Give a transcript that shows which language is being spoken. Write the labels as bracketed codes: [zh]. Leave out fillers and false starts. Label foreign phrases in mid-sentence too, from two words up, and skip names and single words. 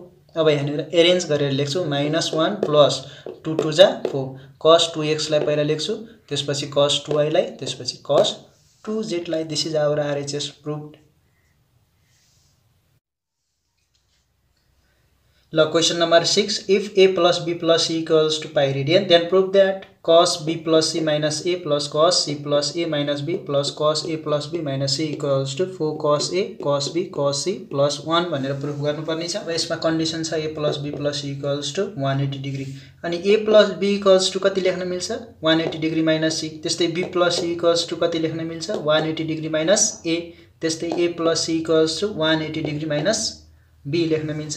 [ne] अब यहाँनिर अरेन्ज गरेर लेख्छु -1 + 2 2 जा 4 cos 2x लाई पहिला लेख्छु, त्यसपछि cos 2y लाई, त्यसपछि cos 2z लाई। [en] this is our RHS proved. ल question number 6, if a + b + c = pi radian, then prove that cos b + c - a + cos c + a - b + cos a + b - c = 4 cos a cos b cos c + 1 [ne] भनेर प्रुफ गर्नुपर्ने छ। अब यसमा कन्डिसन छ a + b + c = 180 डिग्री। अनि a + b = कति लेख्न मिल्छ 180 डिग्री - c। त्यस्तै b + c = कति लेख्न मिल्छ 180 डिग्री - a। त्यस्तै a + c = 180 डिग्री - b लेख्न मिल्छ।